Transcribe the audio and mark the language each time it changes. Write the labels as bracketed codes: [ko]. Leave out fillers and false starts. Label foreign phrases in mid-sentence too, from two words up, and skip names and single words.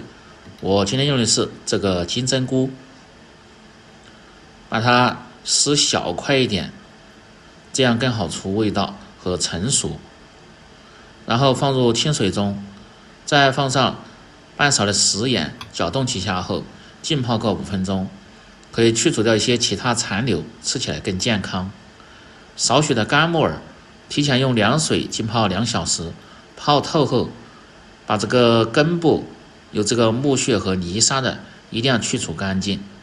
[zh] 我今天用的是這個金針菇，把它撕小塊一點，這樣更好出味道和成熟。然後放入清水中，再放上半勺的食鹽，攪動几下後浸泡個5分鐘，可以去除掉一些其他殘留，吃起來更健康。少許的乾木耳，提前用涼水浸泡2小時，泡透後把這個根部有這個木屑和泥沙的一定要去除乾淨。